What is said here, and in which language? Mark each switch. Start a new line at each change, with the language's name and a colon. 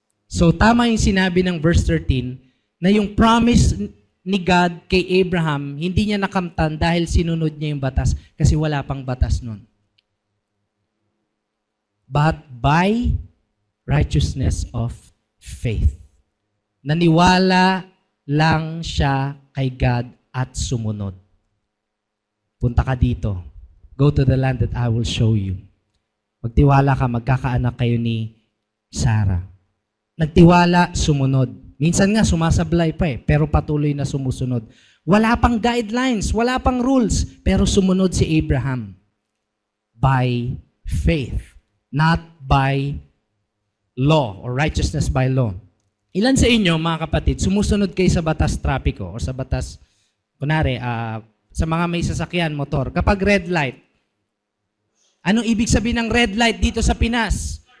Filipino: So tama yung sinabi ng verse 13 na yung promise ni God kay Abraham, hindi niya nakamtan dahil sinunod niya yung batas kasi wala pang batas nun.
English: But by righteousness of faith.
Filipino: Naniwala lang siya kay God at sumunod. Punta ka dito.
English: Go to the land that I will show you.
Filipino: Magtiwala ka, magkakaanak kayo ni Sarah. Nagtiwala, sumunod. Minsan nga, sumasablay pa pero patuloy na sumusunod. Wala pang guidelines, wala pang rules, pero sumunod si Abraham.
English: By faith, not by law or righteousness by law.
Filipino: Ilan sa inyo, mga kapatid, sumusunod kayo sa batas trapiko o sa batas, kunwari, sa mga may sasakyan, motor, kapag red light, anong ibig sabihin ng red light dito sa Pinas?